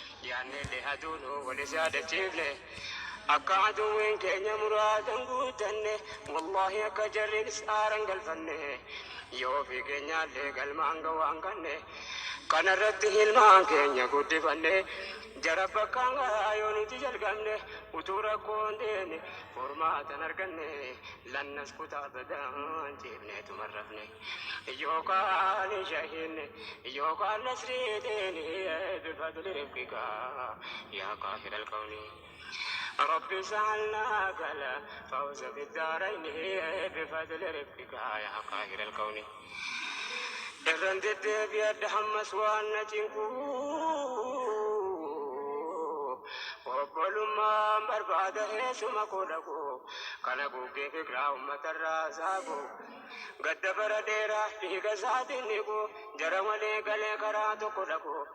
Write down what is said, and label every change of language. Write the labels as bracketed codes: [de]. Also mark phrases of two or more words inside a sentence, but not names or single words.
[om] yaadne illee aduu nu walis yaadachiifne, akka aduwwiin keenya muraadan guutanne, wallaahi akka jarriin aaran galfanne, yoo ofii keenyaallee galmaan gawaan kanne, kanarratti hilmaan keenya guddifanne, jara bakkaan gahaa yoo nuti jalqabne, utuu rakkoon deemne, furmaatan arganne, lannas kutaa badaan jeefne tumarrafne. Yookaan shahinne, yookaan nasrii deene, [ar] بفضل رفقك يا قاهر الكون. رب اجعلنا كلا فوز في الدارين بفضل ربك يا قاهر الكون. [om] Irraan deddeebi'adha hammas waan na cinqu. Obbolummaan barbaada eessuma koo dhaqu. Kana guggee fikiraa uummata irraa saagu. Gadda bara dheeraa dhiiga isaatiin dhiqu. Jara malee galee karaa tokko dhaqu.